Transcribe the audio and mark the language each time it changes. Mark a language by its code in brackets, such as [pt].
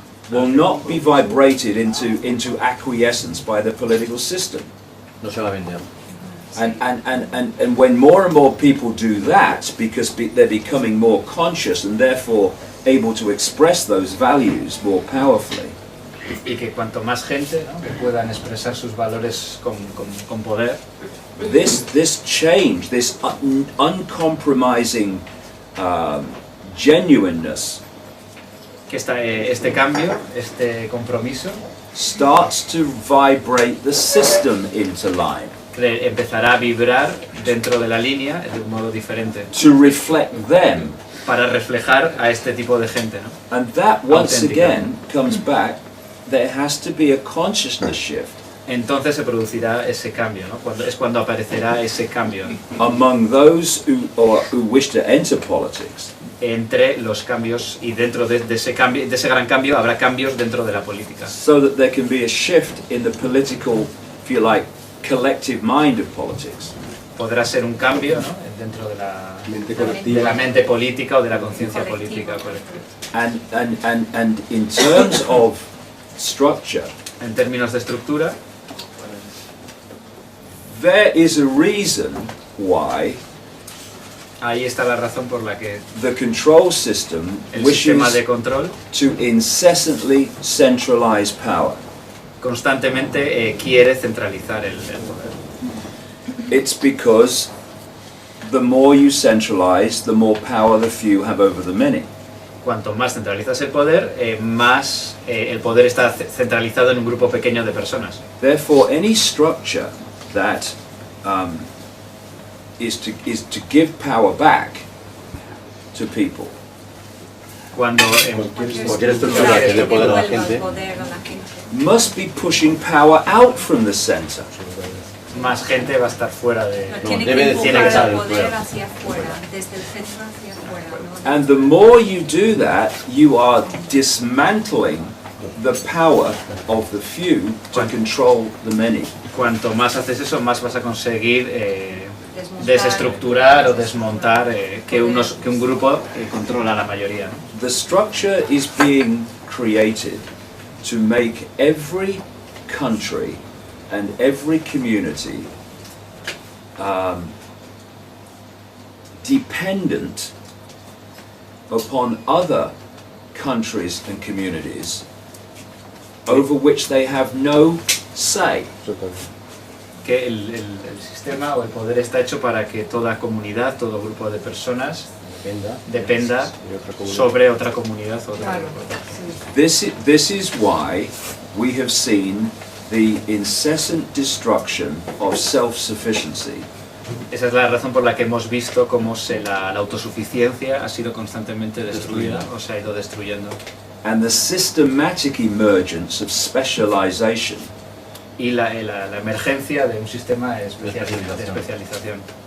[en] Will not be vibrated into acquiescence by the political system. [es] no se va a vender. [en] And when more and more people do that, because they're becoming more conscious and therefore able to express those values more powerfully, [es] Y que cuanto más gente, ¿no?, que puedan expresar sus valores con poder, [en] this change, this uncompromising genuineness [es] que este cambio, este compromiso, [en] starts to vibrate the system into line, [es] empezará a vibrar dentro de la línea de un modo diferente, [en] to reflect them. [es] para reflejar a este tipo de gente, ¿no? [en] And that once [es] Auténtica. [en] again comes back, there has to be a consciousness shift [es] Entonces se producirá ese cambio, ¿no? Cuando aparecerá ese cambio [en] among those who wish to enter politics. [es] entre los cambios, y dentro de ese cambio, de ese gran cambio, habrá cambios dentro de la política. [en] So that there can be a shift in the political, if you like, collective mind of politics. [es] Podrá ser un cambio, ¿no?, dentro de la mente política o de la conciencia política colectiva. [en] And in terms of structure, [es] En términos de estructura, [en] there is a reason why [es] ahí está la razón por la que [en] the control system [es] el sistema [en] wishes [es] de control [en] to incessantly centralize power. [es] constantemente quiere centralizar el poder. [en] It's because the more you centralize, the more power the few have over the many. [es] Cuanto más centralizas el poder, más el poder está centralizado en un grupo pequeño de personas. [en] Therefore, any structure that is to give power back to people [es] Cuando Cualquier estructura que dé poder a la devuelva el gente poder a la gente. [en] must be pushing power out from the center. [es] más gente va a estar fuera de... Tiene debe que de empujar tiene que estar el el poder poder. hacia afuera, desde el centro hacia afuera, ¿no? [en] And the more you do that, you are dismantling the power of the few to control the many. [es] Cuanto más haces eso, más vas a conseguir desestructurar o desmontar que un grupo controla a la mayoría, ¿no? [en] The structure is being created to make every country and every community dependent upon other countries and communities over which they have no say. [es] Que el sistema o el poder está hecho para que toda comunidad, todo grupo de personas dependa sobre otra comunidad o otra grupo. [en] This is why we have seen the incessant destruction of self-sufficiency [es] Esa es la razón por la que hemos visto cómo la autosuficiencia ha sido constantemente destruida o se ha ido destruyendo. [en] And the systematic emergence of specialization. [es] Y la emergencia de un sistema de especialización.